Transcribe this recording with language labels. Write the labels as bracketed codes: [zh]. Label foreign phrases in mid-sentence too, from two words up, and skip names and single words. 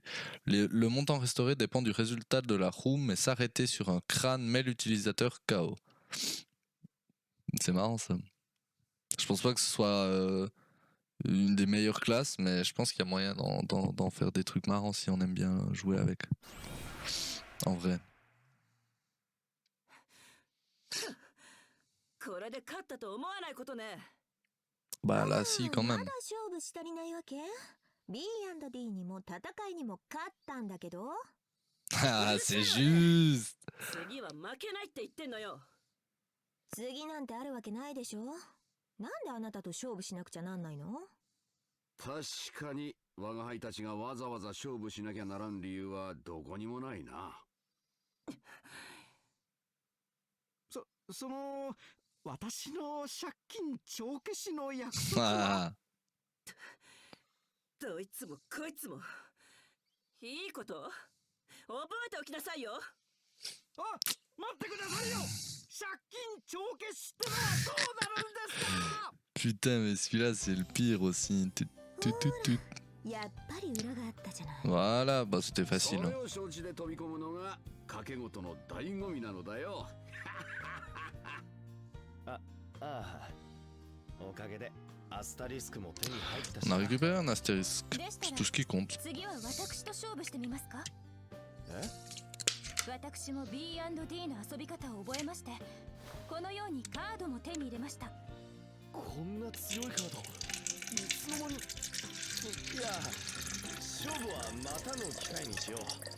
[fr] Le montant restauré dépend du résultat de la roue, mais s'arrêter sur un crâne met l'utilisateur KO. C'est marrant ça. Je pense pas que ce soit une des meilleures classes, mais je pense qu'il y a moyen d'en faire des trucs marrants si on aime bien jouer avec. En vrai. [ja] これで勝ったと思わないことね。 [fr] Bah là si quand [ja] ま [fr] même. [ja] だ勝負し足りないわけ？ B&D にも戦いにも勝ったんだけど。 [fr] Ah c'est juste. [ja] 次は負けないって言ってんのよ。次なんてあるわけないでしょ。なんであなたと勝負しなくちゃなんないの？確かに我が輩たちがわざわざ勝負しなきゃならん理由はどこにもないな。その私の借金帳消しの約束 [fr] Ah. [ja] どいつもこいつも。いいこと覚えておきなさいよ。あ、待ってくださいよ。借金帳消しってのはどうなるんですか？ [fr] Putain mais celui-là c'est le pire aussi. Tut. [ja] やっぱり裏があったじゃない。 [fr] Voilà, bah c'était [ja] そ [fr] facile. [ja] れ [fr] Hein. [ja] を承知で飛び込むのが賭け事の醍醐味なのだよ。ああ、おかげでアスタリスクも手に入ったし [fr] On [ja] な。 [fr] a récupéré un astérisque. [ja] でした [fr] C'est [ja] ら [fr] tout ce qui compte. [ja] 次は私と勝負してみますか？私も B&D の遊び方を覚えまして、このようにカードも手に入れました。こんな強いカードいつの間に。いや、勝負はまたの機会にしよう。